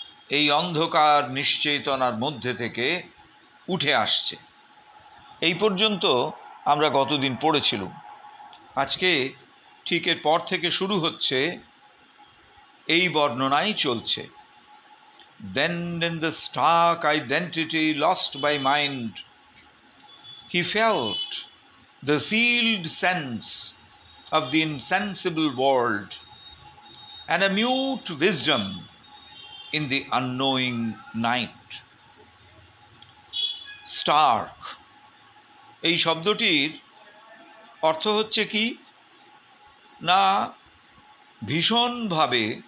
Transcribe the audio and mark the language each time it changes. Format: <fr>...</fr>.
<bn>এই অন্ধকার নিশ্চেতনার মধ্যে থেকে উঠে আসছে। এই পর্যন্ত আমরা গতদিন পড়েছিলাম। আজকে ঠিক এর পর থেকে শুরু হচ্ছে, এই বর্ণনাই চলছে।</bn> <en>Then in the stark identity lost by mind, he felt the sealed sense of the insensible world and a mute wisdom in the unknowing night.</en> <bn>Stark এই শব্দটির অর্থ হচ্ছে কি না, ভীষণভাবে</bn>